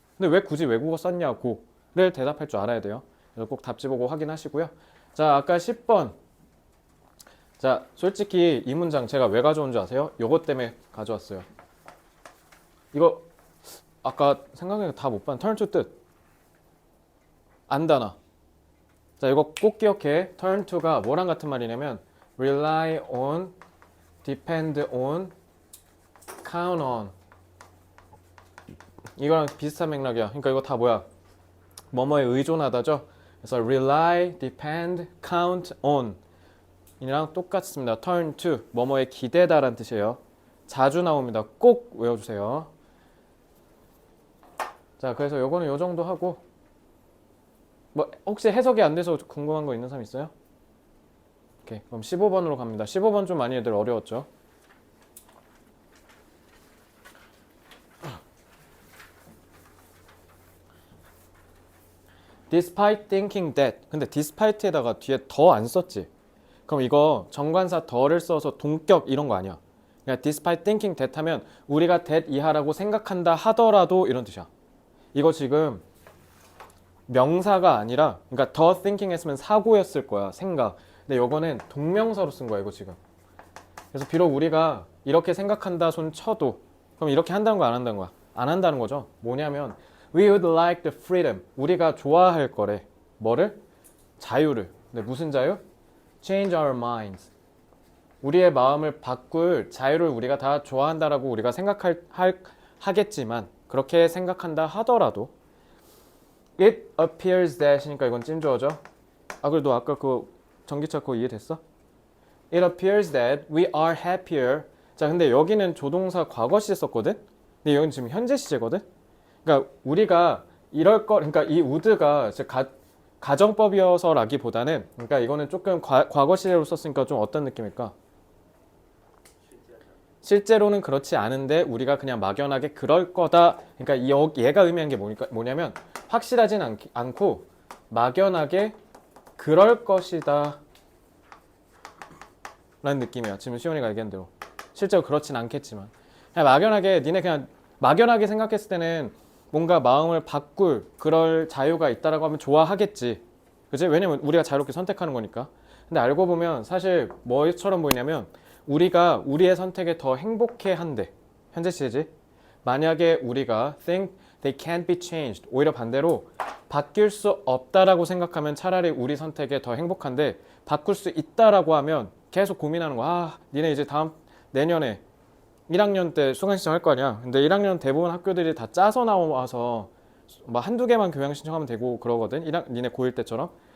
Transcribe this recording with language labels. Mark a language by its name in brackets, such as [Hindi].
[Korean] 근데 왜 굳이 외국어 썼냐고를 대답할 줄 알아야 돼요. 그래서 꼭 답지 보고 확인하시고요. 자, 아까 10번. 자, 솔직히 이 문장 제가 왜 가져온 줄 아세요? 요것 때문에 가져왔어요. 이거 아까 생각해보니까 다 못 봤는 turn to 뜻. 안다나. 자, 이거 꼭 기억해. [English] turn to가 [Korean] 뭐랑 같은 말이냐면 [English] rely on, depend on, count on. [Korean] 이거랑 비슷한 맥락이야. 그러니까 이거 다 뭐야? 뭐뭐에 의존하다죠. 그래서 rely, depend, count on 이랑 똑같습니다. turn to 뭐뭐에 기대다라는 뜻이에요. 자주 나옵니다. 꼭 외워주세요. 자, 그래서 요거는 요 정도 하고 뭐 혹시 해석이 안 돼서 궁금한 거 있는 사람 있어요? 오케이, 그럼 15번으로 갑니다. 15번 좀 많이 애들 어려웠죠? [English] despite thinking that. [Korean] 근데 despite에다가 뒤에 더 안 썼지. 그럼 이거 정관사 더를 써서 동격 이런 거 아니야. 그러니까 [English] despite thinking that [Korean] 하면 우리가 that 이하라고 생각한다 하더라도 이런 뜻이야. 이거 지금 명사가 아니라 그러니까 더 thinking 했으면 사고였을 거야. 생각. 근데 요거는 동명사로 쓴 거야. 이거 지금. 그래서 비록 우리가 이렇게 생각한다 손 쳐도 그럼 이렇게 한다는 거 안 한다는 거야? 안 한다는 거죠. 뭐냐면 [English] We would like the freedom. [Korean] 우리가 좋아할 거래. 뭐를? 자유를. 근데 무슨 자유? [English] Change our minds. [Korean] 우리의 마음을 바꿀 자유를 우리가 다 좋아한다라고 우리가 하겠지만 그렇게 생각한다 하더라도 [English] It appears that [Korean] 이니까 이건 찜조어죠. 아, 그래도 아까 그 전기차 그거 이해됐어? [English] It appears that we are happier. [Korean] 자, 근데 여기는 조동사 과거 시제 썼거든? 근데 여기는 지금 현재 시제거든? 그러니까 우리가 이럴 거, 그러니까 이 would가 가정법이어서라기보다는, 그러니까 이거는 조금 과거 시제로 썼으니까 좀 어떤 느낌일까? 실제로는 그렇지 않은데 우리가 그냥 막연하게 그럴 거다. 그러니까 얘가 의미한 게 뭐냐면 확실하진 않고 막연하게 그럴 것이다 라는 느낌이야. 지금 시온이가 얘기한 대로. 실제로 그렇진 않겠지만 그냥 막연하게 니네 그냥 막연하게 생각했을 때는 뭔가 마음을 바꿀 그럴 자유가 있다라고 하면 좋아하겠지. 그치? 왜냐면 우리가 자유롭게 선택하는 거니까. 근데 알고 보면 사실 뭐처럼 보이냐면 우리가 우리의 선택에 더 행복해 한대. 현재 시제지. 만약에 우리가 [English] think they can't be changed. [Korean] 오히려 반대로 바뀔 수 없다라고 생각하면 차라리 우리 선택에 더 행복한데 바꿀 수 있다라고 하면 계속 고민하는 거야. 아, 니네 이제 내년에 1학년 때 수강 신청할 거 아니야. 근데 1학년 대부분 학교들이 다 짜서 나와서 막 한두 개만 교양 신청하면 되고 그러거든. 니네 고1 때처럼.